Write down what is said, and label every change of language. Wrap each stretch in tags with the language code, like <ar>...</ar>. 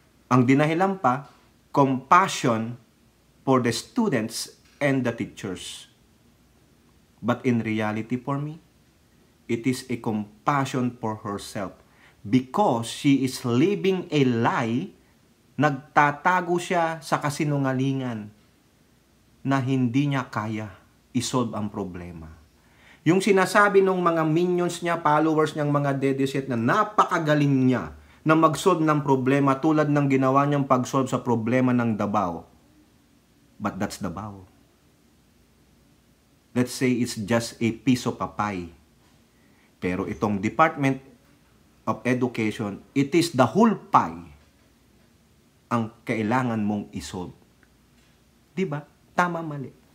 <tl>Ang dinahilan pa,</tl> <en>compassion for the students and the teachers. But in reality for me, it is a compassion for herself because she is living a lie.</en> <tl>Nagtatago siya sa kasinungalingan na hindi niya kaya isolve ang problema. Yung sinasabi ng mga minions niya, followers niyang mga dediset na napakagaling niya na mag-solve ng problema tulad ng ginawa niyang pag-solve sa problema ng Davao.</tl> <en>But that's Davao. Let's say it's just a piece of a pie.</en> <tl>Pero itong</tl> <en>Department of Education, it is the whole pie</en> <tl>ang kailangan mong isolve. Diba? Tama, mali.</tl>